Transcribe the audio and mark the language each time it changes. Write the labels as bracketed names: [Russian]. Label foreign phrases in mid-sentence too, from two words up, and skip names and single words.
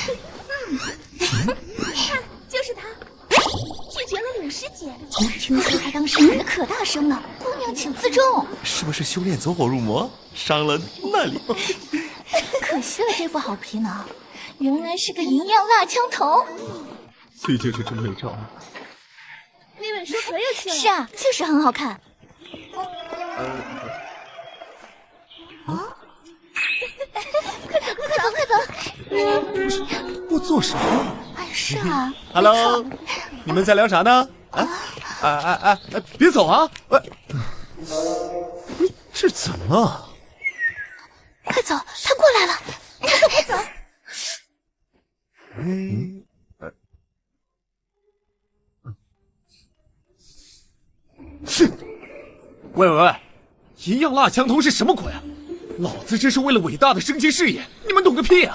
[Chinese] 看，就是他，拒絕了柳師姐。聽說他當時喊得可大聲了，姑娘請自重。是不是修煉走火入魔，傷了那裡？可惜了這副好皮囊，原來是個銀樣蠟槍頭。最近是真沒招。那本書可有趣了。是啊，確實很好看。快走！我做什麼？哎，是啊。 Hello，你們在聊啥呢？別走啊！這怎麼了？快走，他過來了！快走！喂，一樣蠟槍頭是什麼鬼啊？老子這是為了偉大的升級事業，你們懂個屁啊！